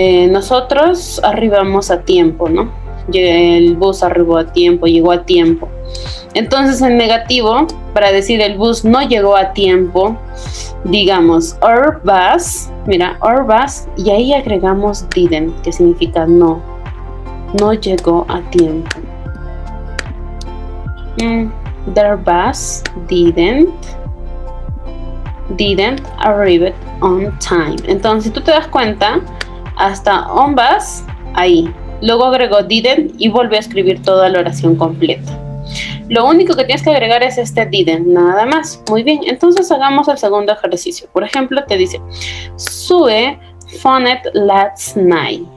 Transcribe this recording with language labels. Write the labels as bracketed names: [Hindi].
[Spanish] Nosotros arribamos a tiempo, ¿no? El bus arribó a tiempo, llegó a tiempo. Entonces en negativo, para decir el bus no llegó a tiempo, digamos [English] our bus, [Spanish] mira, [English] our bus, [Spanish] y ahí agregamos didn't, que significa no llegó a tiempo. [English] Their bus didn't arrive on time. [Spanish] Entonces si tú te das cuenta, hasta on bus, ahí. Luego agregó didn't y volvió a escribir toda la oración completa. Lo único que tienes que agregar es este didn't, nada más. Muy bien, entonces hagamos el segundo ejercicio. Por ejemplo, te dice, [English] Sue phoned last night.